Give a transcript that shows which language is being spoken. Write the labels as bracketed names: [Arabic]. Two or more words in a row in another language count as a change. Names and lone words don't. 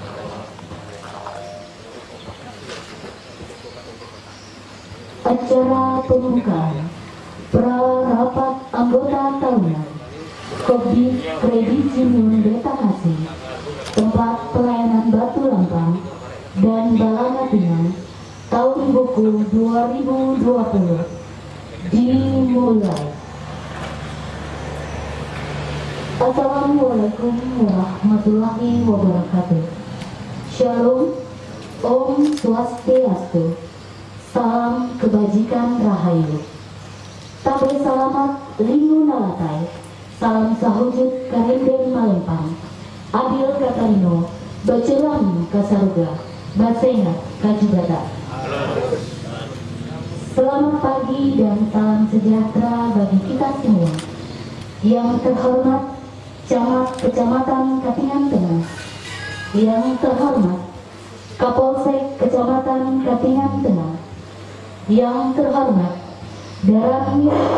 [Indonesian] Acara pembukaan pra-rapat anggota tahunan Kobbit Kredit Union Betahasi, tempat pelayanan Batu Lampang dan Balanatingan tahun buku 2020 dimulai. [Arabic] السلام عليكم ورحمة الله وبركاته. [Indonesian] Shalom, Om Swastiastu, salam kebajikan rahayu. [Ngaju] Tabe salamat lingu nalatai, salam sahujud karenden malempang, adil katarino, bacelam kasaruga, basengat kajubata. [Indonesian] Selamat pagi dan salam sejahtera bagi kita semua. Yang terhormat Camat Kecamatan Katingan Tengah, yang terhormat Kapolsek Kecamatan Katingan Tengah, yang terhormat Daramir